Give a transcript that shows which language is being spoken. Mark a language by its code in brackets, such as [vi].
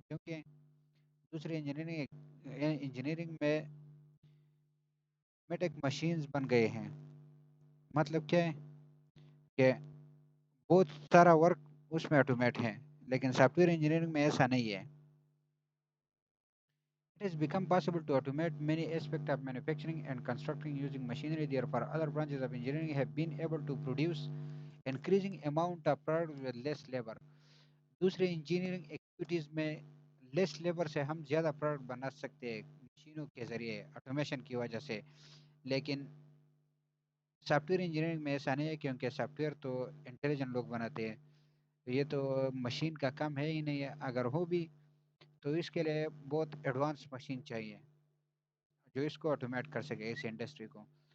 [ur] کیونکہ دوسری انجینئرنگ میں میٹک مشینز بن گئے ہیں. مطلب کیا ہے کہ بہت سارا ورک اس میں آٹومیٹ ہے، لیکن سافٹ ویئر انجینئرنگ میں ایسا نہیں ہے. [en] It has become possible to automate many aspects of manufacturing and constructing using machinery. Therefore, other branches of engineering have been able to produce increasing amount of product with less labor. [ur] دوسرے engineering activities میں لیس labour سے ہم زیادہ product بنا سکتے ہیں مشینوں کے ذریعے، آٹومیشن کی وجہ سے. لیکن سافٹ ویئر انجینئرنگ میں ایسا نہیں ہے، کیونکہ سافٹ ویئر تو انٹیلیجنٹ لوگ بناتے ہیں. یہ تو مشین کا کام ہے ہی نہیں ہے. اگر ہو بھی تو اس کے لیے بہت ایڈوانس مشین چاہیے جو اس کو آٹومیٹ کر سکے اس انڈسٹری کو.